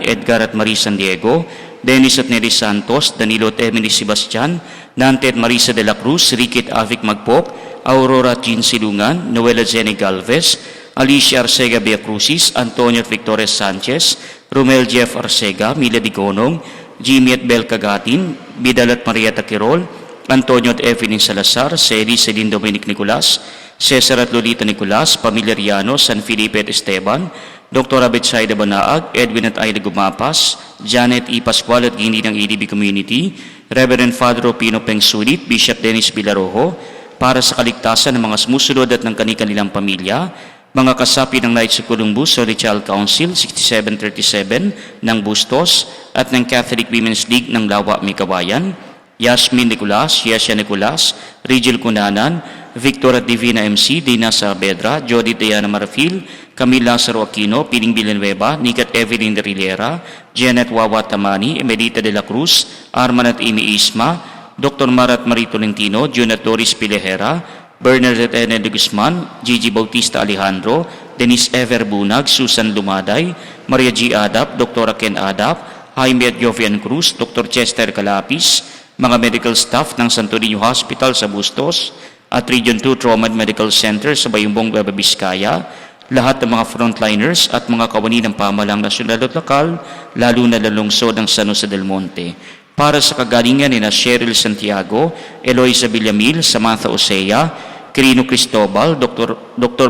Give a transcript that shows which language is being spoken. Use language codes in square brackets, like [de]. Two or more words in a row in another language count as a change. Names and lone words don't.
[tl] Edgar at Marie San Diego, Dennis at Nelly Santos, Danilo at Emily Sebastian, Nante at Marisa de la Cruz, Ricky at Avic Magpok, Aurora at Jean Silungan, Noela Jenny Galvez, Alicia Arcega Viacrucis, Antonio at Victoria Sanchez, Romel Jeff Arcega, Mila Digonong, Jimmy at Bel Cagatin, Bidal at Marieta Quirol, Antonio at Evelyn Salazar, Celi, Celine Dominic Nicolas, Cesar at Lolita Nicolas, Pamilya Riano, San Felipe at Esteban, Dr. Abetsaida Banaag, Edwin at Aida Gumapas, Janet E. Pascual at Gindi ng EDB Community, Reverend Father Opino Pengsulit, Bishop Dennis Villarojo, para sa kaligtasan ng mga sumusunod at ng kanilang pamilya, mga kasapi ng Knights of Columbus, Holy Child Council, 6737 ng Bustos, at ng Catholic Women's League ng Lawa, Mikawayan, Yasmin Nicolas, Yesha Nicolas, Rigel Cunanan, Victor at Divina MC, Dina Saavedra, Jody Diana Marfil, Camila Lazaro Aquino, Piling Villanueva, Nick at Evelyn de Rillera, Janet Wawa Tamani, Emelita de la Cruz, Arman at Amy Isma, Dr. Marat Marie Tolentino, Jun at Doris Pilejera, Bernard at Ene de Guzman, Gigi Bautista Alejandro, Denise Ever Bunag, Susan Lumaday, Maria G. Adap, Dr. Ken Adap, Jaime at Jovian Cruz, Dr. Chester Calapis, mga [en] medical staff [tl] ng Santo Niño Hospital sa Bustos, at Region 2 Trauma and Medical Center sa Bayumbong, Nueva Vizcaya, lahat ng mga frontliners at mga kawani ng pamahalang nasyonal at lokal, lalo na lalungsod ng San Jose del Monte. Para sa kagalingan ni na Cheryl Santiago, Eloisa Villamil, Samantha Osea, Quirino Cristobal, Dr.